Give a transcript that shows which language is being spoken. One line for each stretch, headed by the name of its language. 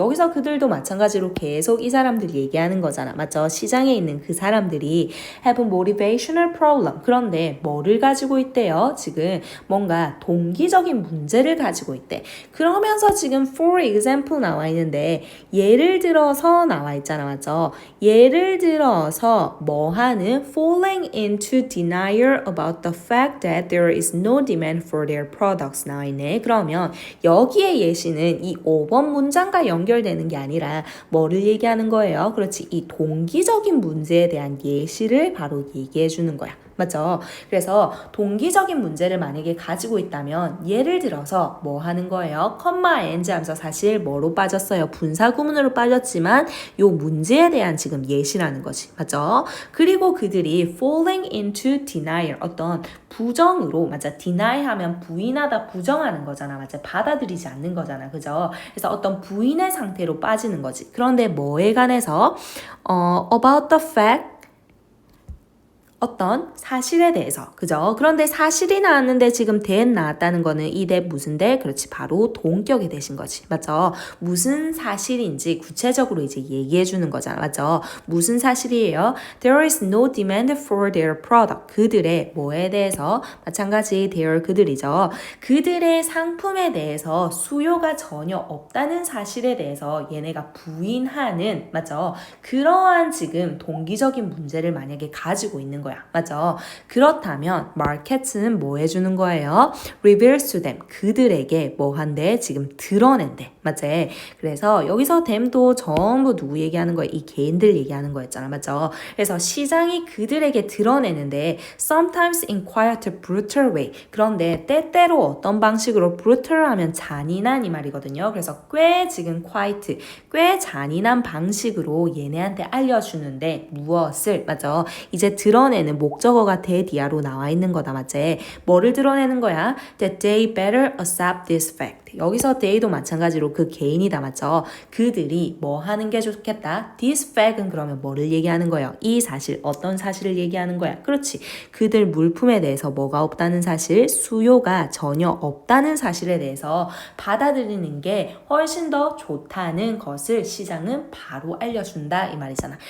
Korean: 여기서 그들도 마찬가지로 계속 이 사람들이 얘기하는 거잖아. 맞죠? 시장에 있는 그 사람들이
English: have motivational problem
Korean: 그런데 뭐를 가지고 있대요? 지금 뭔가 동기적인 문제를 가지고 있대. 그러면서 지금
English: for example
Korean: 나와 있는데 예를 들어서 나와 있잖아. 맞죠? 예를 들어서 뭐 하는
English: falling into denial about the fact that there is no demand for their products
Korean: 나와 있네. 그러면 여기에 예시는 이 5번 문장과 연결되는 게 아니라 뭐를 얘기하는 거예요? 그렇지. 이 동기적인 문제에 대한 예시를 바로 얘기해 주는 거야. 맞죠? 그래서 동기적인 문제를 만약에 가지고 있다면 예를 들어서 뭐 하는 거예요? 컴마 and 하면서 사실 뭐로 빠졌어요? 분사 구문으로 빠졌지만 요 문제에 대한 지금 예시라는 거지. 맞죠? 그리고 그들이
English: falling into denial
Korean: 어떤 부정으로 맞아 deny 하면 부인하다 부정하는 거잖아. 맞아 받아들이지 않는 거잖아. 그죠? 그래서 어떤 부인의 상태로 빠지는 거지. 그런데 뭐에 관해서
English: about the fact
Korean: 어떤 사실에 대해서 그죠? 그런데 사실이 나왔는데 지금 that 나왔다는 거는 이 that 무슨 that? 그렇지 바로 동격이 되신 거지 맞죠? 무슨 사실인지 구체적으로 이제 얘기해 주는 거잖아 맞죠? 무슨 사실이에요?
English: There is no demand for their product
Korean: 그들의 뭐에 대해서 마찬가지
English: their
Korean: 그들이죠. 그들의 상품에 대해서 수요가 전혀 없다는 사실에 대해서 얘네가 부인하는 맞죠? 그러한 지금 동기적인 문제를 만약에 가지고 있는 거야. 맞죠? 그렇다면 market은 뭐 해주는 거예요?
English: reveals to them.
Korean: 그들에게 뭐 한대? 지금 드러낸대. 맞지? 그래서 여기서 them도 전부 누구 얘기하는 거야? 이 개인들 얘기하는 거였잖아. 맞죠? 그래서 시장이 그들에게 드러내는데
English: sometimes in quite a brutal way.
Korean: 그런데 때때로 어떤 방식으로 brutal 하면 잔인한 이 말이거든요. 그래서 꽤 지금 quite 꽤 잔인한 방식으로 얘네한테 알려주는데 무엇을 맞죠? 이제 드러내는 목적어가 대디아로 나와 있는 거다 맞지? 뭐를 드러내는 거야?
English: That they better accept this fact.
Korean: 여기서 they도 마찬가지로 그 개인이다 맞죠? 그들이 뭐 하는 게 좋겠다?
English: This fact
Korean: 은 그러면 뭐를 얘기하는 거예요? 이 사실 어떤 사실을 얘기하는 거야? 그렇지. 그들 물품에 대해서 뭐가 없다는 사실? 수요가 전혀 없다는 사실에 대해서 받아들이는 게 훨씬 더 좋다는 것을 시장은 바로 알려준다 이 말이잖아.